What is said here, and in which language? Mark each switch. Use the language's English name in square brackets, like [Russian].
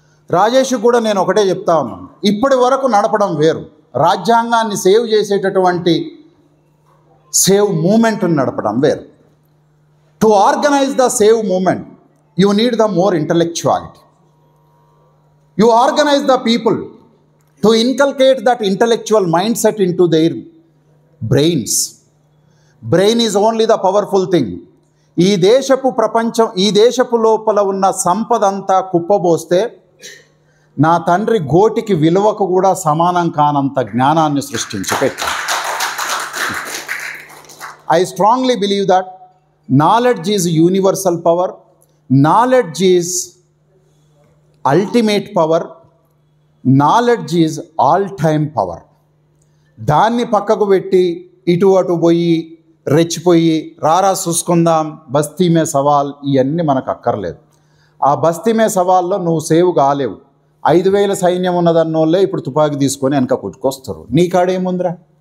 [Telugu] రాజేష్ కూడా నేను ఒకటే చెప్తా ఉన్నాను, ఇప్పటి వరకు నడపడం వేరు, రాజ్యాంగాన్ని సేవ్ చేసేటటువంటి సేవ్ మూమెంట్ని నడపడం వేరు. [English] To organize the save movement you need the more intellectuality. You organize the people to inculcate that intellectual mindset into their brains. Brain is only the powerful thing. [Telugu] ఈ దేశపు లోపల ఉన్న సంపద అంతా కుప్పబోస్తే నా తండ్రి గోటికి విలువకు కూడా సమానం కానంత జ్ఞానాన్ని సృష్టించి పెట్టాడు. [English] I strongly believe that knowledge is universal power. Knowledge is ultimate power. Knowledge is all-time power. [Telugu] దాన్ని పక్కకు పెట్టి ఇటు అటు పోయి రెచ్చిపోయి రారా చూసుకుందాం, బస్తీమే సవాల్, ఇవన్నీ మనకు అక్కర్లేదు. ఆ బస్తీమే సవాల్లో నువ్వు సేవ్ కాలేవు. 5,000 సైన్యం ఉన్నదన్నోళ్ళే ఇప్పుడు తుపాకీ తీసుకొని వెనక కొట్టుకొస్తారు. నీ కాడేముందిరా?